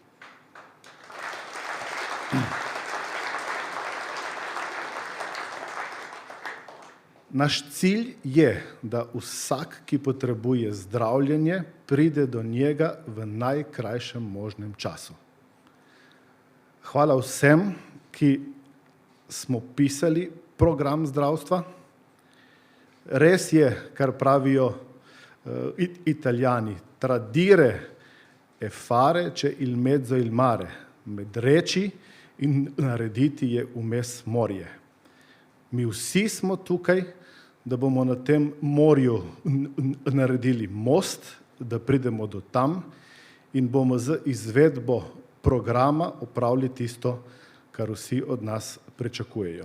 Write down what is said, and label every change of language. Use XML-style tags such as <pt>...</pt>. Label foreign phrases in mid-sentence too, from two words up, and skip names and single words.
<sl>Naš cilj je, da vsak, ki potrebuje zdravljenje, pride do njega v najkrajšem možnem času. Hvala vsem, ki smo pisali program zdravstva. Res je, kar pravijo Italijani,</sl> <it>tradire e fare, če il mezzo il mare,</it> <sl>med reči in narediti je vmes morje. Mi vsi smo tukaj, da bomo na tem morju naredili most, da pridemo do tam in bomo z izvedbo programa opravili tisto, kar vsi od nas pričakujejo.</sl>